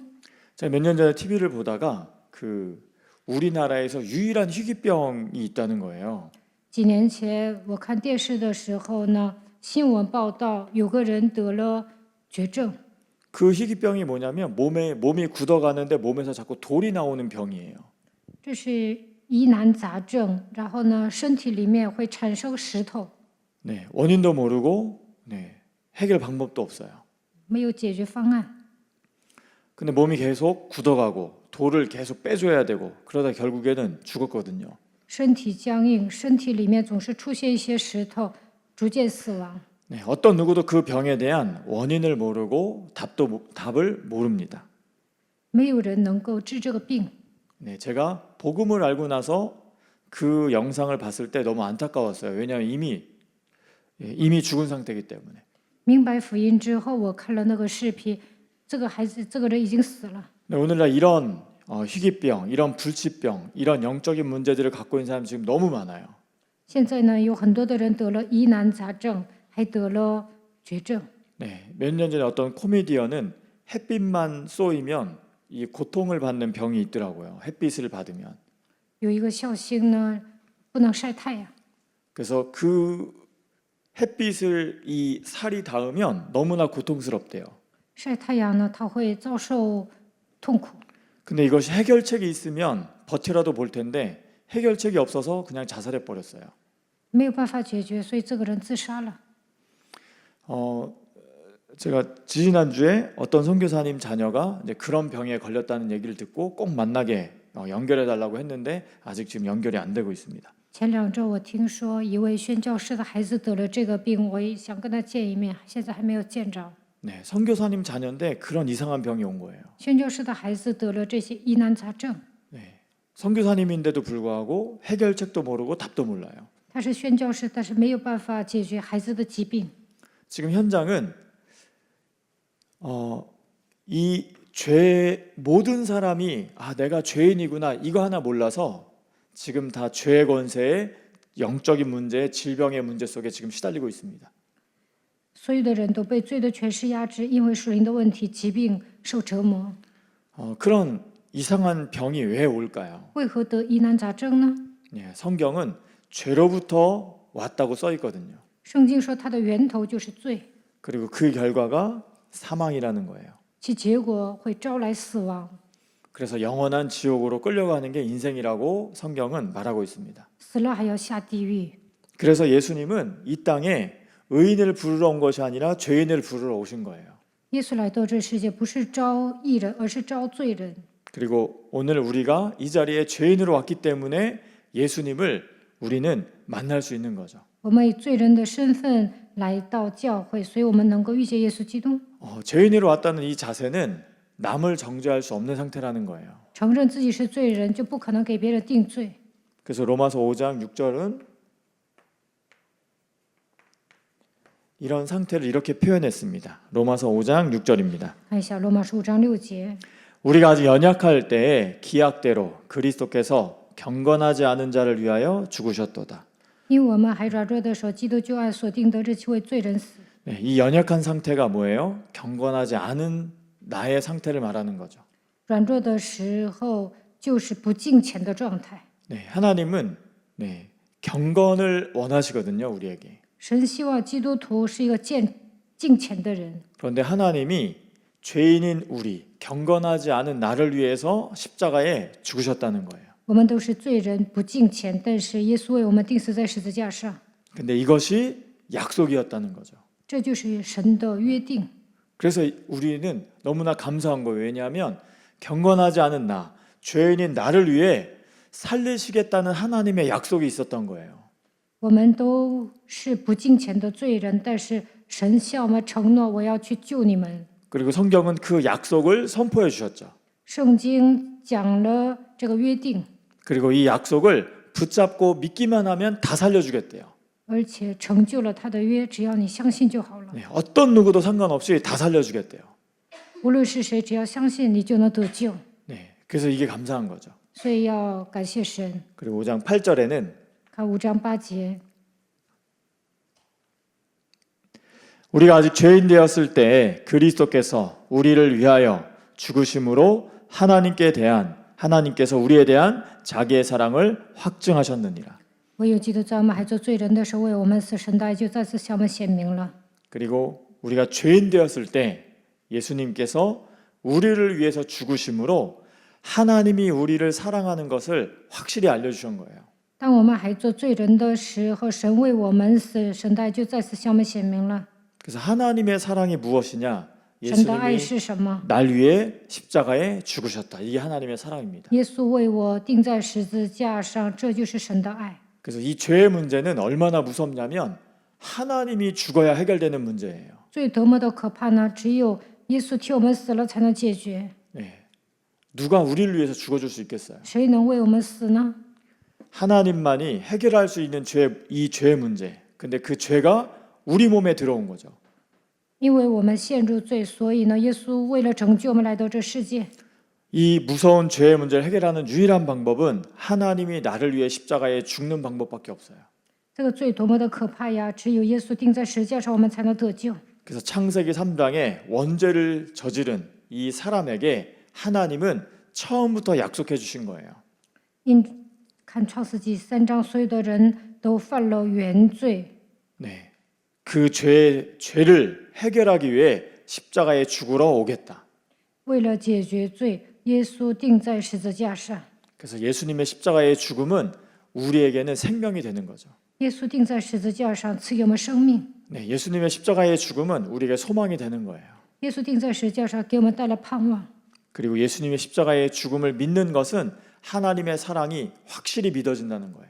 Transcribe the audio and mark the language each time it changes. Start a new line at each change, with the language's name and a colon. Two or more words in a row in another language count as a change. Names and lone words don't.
Korean: 제가 몇 년 전에 TV를 보다가 우리나라에서 유일한 희귀병이 있다는 거예요.
Chinese: 几年前我看电视的时候呢，新闻报道有个人得了绝症。
Korean: 그 희귀병이 뭐냐면 몸이 굳어가는데 몸에서 자꾸 돌이 나오는 병이에요.
Chinese: 这是疑难杂症，然后呢，身体里面会产生石头，
Korean: 원인도 모르고 해결 방법도 없어요.
Chinese: 没有解决方案。
Korean: 근데 몸이 계속 굳어가고 돌을 계속 빼줘야 되고 그러다 결국에는 죽었거든요.
Chinese: 身体僵硬，身体里面总是出现一些石头，逐渐死亡。
Korean: 어떤 누구도 그 병에 대한 원인을 모르고 답을 모릅니다.
Chinese: 没有人能够治这个病。
Korean: 제가 복음을 알고 나서 그 영상을 봤을 때 너무 안타까웠어요. 왜냐하면 이미 죽은 상태이기 때문에.
Chinese: 明白福音之后，我看了那个视频，这个人已经死了。
Korean: 오늘날 이런 희귀병, 이런 불치병, 이런 영적인 문제들을 갖고 있는 사람이 지금 너무 많아요.
Chinese: 现在呢，有很多的人得了疑难杂症，还得了绝症。
Korean: 몇 년 전에 어떤 코미디언은 햇빛만 쏘이면 이 고통을 받는 병이 있더라고요. 햇빛을 받으면.
Chinese: 有一个孝星呢，不能晒太阳，
Korean: 그래서 그 햇빛을 이 살이 닿으면 너무나 고통스럽대요.
Chinese: 晒太阳呢，他会遭受痛苦。
Korean: 근데 이것이 해결책이 있으면 버텨라도 볼 텐데 해결책이 없어서 그냥 자살해 버렸어요.
Chinese: 没有办法解决，所以这个人自杀了。
Korean: 제가 지지난주에 어떤 선교사님 자녀가 이제 그런 병에 걸렸다는 얘기를 듣고 꼭 만나게 연결해 달라고 했는데 아직 지금 연결이 안 되고 있습니다.
Chinese: 前2周我听说一位宣教师的孩子得了这个病，我也想跟他见一面，现在还没有见着。
Korean: 네, 선교사님 자녀인데 그런 이상한 병이 온 거예요.
Chinese: 宣教师的孩子得了这些疑难杂症，
Korean: 네, 선교사님인데도 불구하고 해결책도 모르고 답도 몰라요.
Chinese: 他是宣教师，但是没有办法解决孩子的疾病。
Korean: 지금 현장은 이 죄 모든 사람이 내가 죄인이구나 이거 하나 몰라서 지금 다 죄의 권세에 영적인 문제, 질병의 문제 속에 지금 시달리고 있습니다.
Chinese: 所有的人都被罪的权势压制，因为属灵的问题、疾病受折磨。
Korean: 그런 이상한 병이 왜 올까요?
Chinese: 为何得疑难杂症呢？
Korean: 예, 성경은 죄로부터 왔다고 써 있거든요.
Chinese: 圣经说它的源头就是罪，
Korean: 그리고 그 결과가 사망이라는 거예요.
Chinese: 其结果会招来死亡，
Korean: 그래서 영원한 지옥으로 끌려가는 게 인생이라고 성경은 말하고 있습니다.
Chinese: 死了还要下地狱。
Korean: 그래서 예수님은 이 땅에 의인을 부르러 온 것이 아니라 죄인을 부르러 오신 거예요.
Chinese: 耶稣来到这世界，不是招义人，而是招罪人。
Korean: 그리고 오늘 우리가 이 자리에 죄인으로 왔기 때문에 예수님을 우리는 만날 수 있는 거죠.
Chinese: 我们以罪人的身份来到教会，所以我们能够遇见耶稣基督。
Korean: 죄인으로 왔다는 이 자세는 남을 정죄할 수 없는 상태라는 거예요.
Chinese: 承认自己是罪人，就不可能给别人定罪。
Korean: 그래서 로마서 5장 6절은 이런 상태를 이렇게 표현했습니다. 로마서 5장 6절입니다.
Chinese: 看一下罗马书5章6节。
Korean: 우리가 아직 연약할 때에 기약대로 그리스도께서 경건하지 않은 자를 위하여 죽으셨도다.
Chinese: 因为我们还软弱的时候，基督就按所定的日期为罪人死。
Korean: 네, 이 연약한 상태가 뭐예요? 경건하지 않은 나의 상태를 말하는 거죠.
Chinese: 软弱的时候就是不敬虔的状态。
Korean: 네, 하나님은 경건을 원하시거든요, 우리에게.
Chinese: 神希望基督徒是一个敬虔的人，
Korean: 그런데 하나님이 죄인인 우리, 경건하지 않은 나를 위해서 십자가에 죽으셨다는 거예요.
Chinese: 我们都是罪人，不敬虔，但是耶稣为我们钉死在十字架上，
Korean: 근데 이것이 약속이었다는 거죠.
Chinese: 这就是神的约定。
Korean: 그래서 우리는 너무나 감사한 거예요. 왜냐하면 경건하지 않은 나, 죄인인 나를 위해 살리시겠다는 하나님의 약속이 있었던 거예요.
Chinese: 我们都是不敬虔的罪人，但是神向我们承诺，我要去救你们。
Korean: 그리고 성경은 그 약속을 선포해 주셨죠.
Chinese: 圣经讲了这个约定，
Korean: 그리고 이 약속을 붙잡고 믿기만 하면 다 살려주겠대요.
Chinese: 而且成就了他的约，只要你相信就好了。
Korean: 네, 어떤 누구도 상관없이 다 살려주겠대요.
Chinese: 无论是谁，只要相信，你就能得救。
Korean: 네, 그래서 이게 감사한 거죠.
Chinese: 所以要感谢神。
Korean: 그리고 5장 8절에는
Chinese: 看5章8节，
Korean: 우리가 아직 죄인 되었을 때 그리스도께서 우리를 위하여 죽으심으로 하나님께서 우리에 대한 자기의 사랑을 확증하셨느니라.
Chinese: 唯有基督在我们还做罪人的时候为我们死，神的爱就再次向我们显明了。
Korean: 그리고 우리가 죄인 되었을 때 예수님께서 우리를 위해서 죽으심으로 하나님이 우리를 사랑하는 것을 확실히 알려주신 거예요.
Chinese: 当我们还做罪人的时候，神为我们死，神的爱就再次向我们显明了。
Korean: 그래서 하나님의 사랑이 무엇이냐?
Chinese: 神的爱
Korean: 예수님이
Chinese: 是什么？
Korean: 날 위해 십자가에 죽으셨다. 이게 하나님의 사랑입니다.
Chinese: 耶稣为我钉在十字架上，这就是神的爱。
Korean: 그래서 이 죄의 문제는 얼마나 무섭냐면 하나님이 죽어야 해결되는 문제예요.
Chinese: 罪多么的可怕呢？只有耶稣替我们死了才能解决。
Korean: 네. 누가 우리를 위해서 죽어줄 수 있겠어요?
Chinese: 谁能为我们死呢？
Korean: 하나님만이 해결할 수 있는 이 죄의 문제. 근데 그 죄가 우리 몸에 들어온 거죠.
Chinese: 因为我们陷入罪，所以呢，耶稣为了拯救我们来到这世界。
Korean: 이 무서운 죄의 문제를 해결하는 유일한 방법은 하나님이 나를 위해 십자가에 죽는 방법밖에 없어요.
Chinese: 这个罪多么的可怕呀！只有耶稣钉在十字架上，我们才能得救。
Korean: 그래서 창세기 3장에 원죄를 저지른 이 사람에게 하나님은 처음부터 약속해 주신 거예요.
Chinese: 看创世纪3章，所有的人都犯了原罪，
Korean: 네, 그 죄를 해결하기 위해 십자가에 죽으러 오겠다.
Chinese: 为了解决罪，耶稣钉在十字架上。
Korean: 그래서 예수님의 십자가의 죽음은 우리에게는 생명이 되는 거죠.
Chinese: 耶稣钉在十字架上，赐给我们生命。
Korean: 네, 예수님의 십자가의 죽음은 우리에게 소망이 되는 거예요.
Chinese: 耶稣钉在十字架上，给我们带来盼望。
Korean: 그리고 예수님의 십자가의 죽음을 믿는 것은 하나님의 사랑이 확실히 믿어진다는 거예요.